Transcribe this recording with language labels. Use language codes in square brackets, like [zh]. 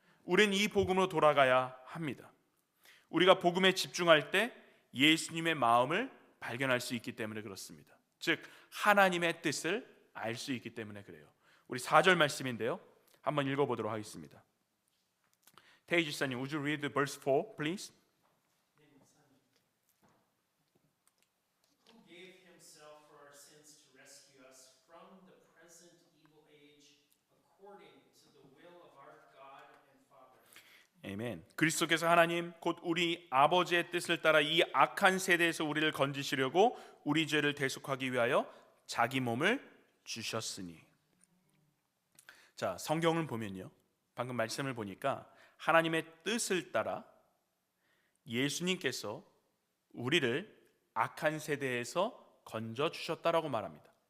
[ko] 우리는 이 복음으로 돌아가야 합니다. 우리가 복음에 집중할 때 예수님의 마음을 발견할 수 있기 때문에 그렇습니다. 즉 하나님의 뜻을 알 수 있기 때문에 그래요. 우리 4절 말씀인데요, 한번 읽어보도록 하겠습니다. [en] 태희 지사님, would you read verse 4, please? Who gave himself for our sins to rescue us from the present evil age according to the will of our God and Father. [ko] 아멘. 그리스도께서 하나님 곧 우리 아버지의 뜻을 따라 이 악한 세대에서 우리를 건지시려고 우리 죄를 대속하기 위하여 자기 몸을 주셨으니. 자, 성경을 보면요, 방금 말씀을 보니까 하나님의 뜻을 따라 예수님께서 우리를 악한 세대에서 건져 주셨다라고 말합니다.